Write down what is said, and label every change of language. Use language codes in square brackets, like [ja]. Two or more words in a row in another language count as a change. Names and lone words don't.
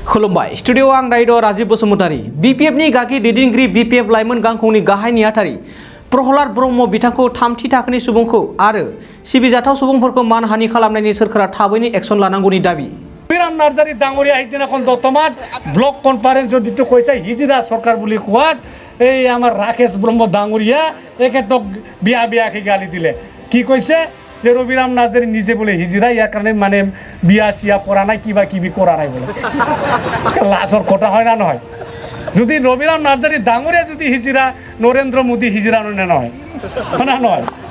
[brx] खुलुमबाय स्टुडियो आं दायो राजीव बसुमतारी BPF नि गागि दैदेनगिरि BPF लाइमोन गांखंनि गाहाय नेहाथारि प्रहलाद ब्रह्म बिथांखौ थामथि थाखोनि सुबुंखौ आरो सिबिजाथाव सुबुंफोरखौ मानहानि खालामनायनि सोरखारा थाबैनो एक्सन लानांगौनि दाबि [as] বিরাম নার্জারি ডাঙরিয়া এইদিন এখন দতমাত ব্লক কনফারেন্স দিতে কইছে হিজরা সরকার বলি কোয়াত এই আমার রাকেশ ব্রহ্ম ডাঙরিয়া একে তো বিয়া বিয়াকে গালি দিলে কি কইছে যে রবিরাম নার্জারি নিজে বলে হিজরা ইয়ার কারণে মানে বিয়া সিয়া করা নাই কিবা কিবি করা নাই বলে লাশর কথা হয় না নয় যদি রবিরাম নার্জারি ডাঙরিয়া যদি হিজরা নরেন্দ্র মোদি হিজরা নয় না নয়